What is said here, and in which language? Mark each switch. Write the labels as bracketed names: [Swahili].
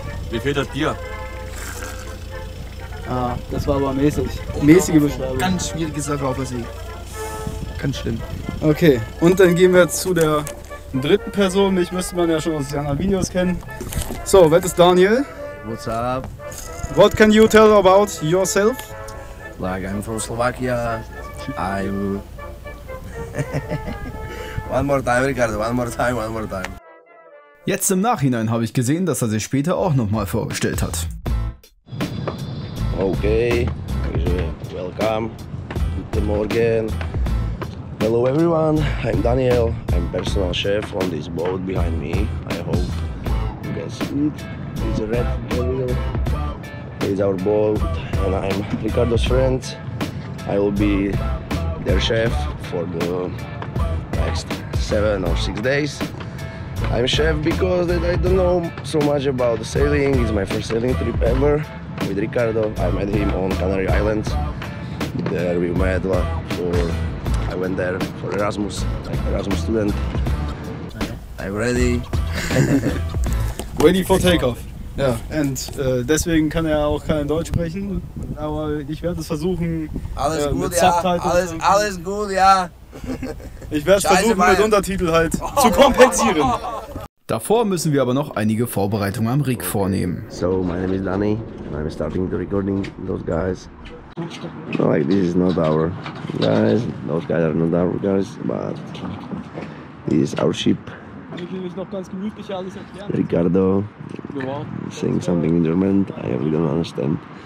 [German] Mir fehlt das Bier. Ah, das war aber mäßig. Mäßige Beschreibung. Ganz schwierige Sache auf der See. Ganz schlimm. Okay, und dann gehen wir jetzt zu der dritten Person. Mich müsste man ja schon aus den anderen Videos kennen. So, wer ist Daniel? [English] What's up? What can you tell about yourself? Like, I'm from Slovakia. I'm... One more time, Ricardo. One more time, one more time. [German] Jetzt im Nachhinein habe ich gesehen, dass er sich später auch nochmal vorgestellt hat. [English] Okay, welcome. [German] Guten Morgen. [English] Hello everyone, I'm Daniel. I'm personal chef on this boat behind me. I hope you can see it. It's a red devil. It's our boat and I'm Ricardo's friend. I will be their chef for the next 7 or 6 days. I'm chef because I don't know so much about the sailing. It's my first sailing trip ever with Ricardo. I met him on Canary Islands. There we met I went there for Erasmus, like Erasmus student. I'm ready. Ready for takeoff. [German] Ja, und deswegen kann er auch kein Deutsch sprechen, aber ich werde es versuchen. Alles gut, mit ja. [English] Subtitles [German] Alles gut, ja. Ich werde es versuchen, mit Untertitel halt zu kompensieren. Davor müssen wir aber noch einige Vorbereitungen am Rig vornehmen. [English] So, my name is Danny and I'm starting the recording those guys. Like, this is not our guys, those guys are not our guys, but this is our ship. Ricardo saying something in German, I really don't understand.